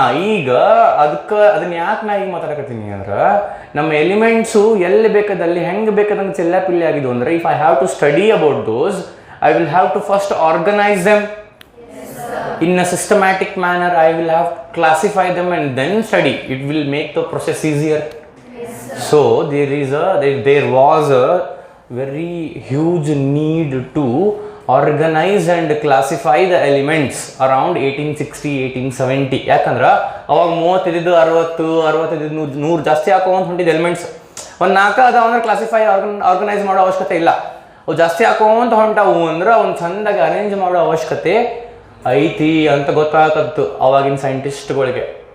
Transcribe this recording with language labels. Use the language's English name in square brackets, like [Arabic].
[Kannada] ಈಗ ಅದನ್ನ ಯಾಕೆ ನಾ ಈಗ ಮಾತಾಡಕತ್ತೀನಿ ಅಂದ್ರೆ, ನಮ್ಮ ಎಲಿಮೆಂಟ್ಸು ಎಲ್ಲಿ ಬೇಕಾದಲ್ಲಿ ಹೆಂಗೆ ಬೇಕಾದಂಗೆ ಚೆಲ್ಲಾಪಿಲ್ಲಿ ಆಗಿದ್ವು ಅಂದ್ರೆ, [English] If I have to study about those, I will have to first organize them in a systematic manner. I will have classify them and then study. It will make the process easier. So there was a very huge need to organize and classify the elements around 1860 1870. [Kannada] ಯಾಕಂದ್ರೆ ಅವಾಗ 30 ಇದ್ದು 60 60 ಇದ್ದು 100 ಜಾಸ್ತಿ ಹಾಕೋಂತ ಹೊಂಟಿದ್ದು elements. ಒಂದು 4 ಅದಾವ ಅಂದ್ರೆ classify organise ಮಾಡೋ ಅವಶ್ಯಕತೆ ಇಲ್ಲ. ಅವು ಜಾಸ್ತಿ ಹಾಕೋಂತ ಹೊಂಟವು ಅಂದ್ರೆ ಒಂದು ಚಂದಾಗಿ ಅರೇಂಜ್ ಮಾಡೋ ಅವಶ್ಯಕತೆ ಐತಿ ಅಂತ ಗೊತ್ತಾಗತ್ತು ಅವಾಗಿನ ಸೈಂಟಿಸ್ಟ್ಗಳಿಗೆ.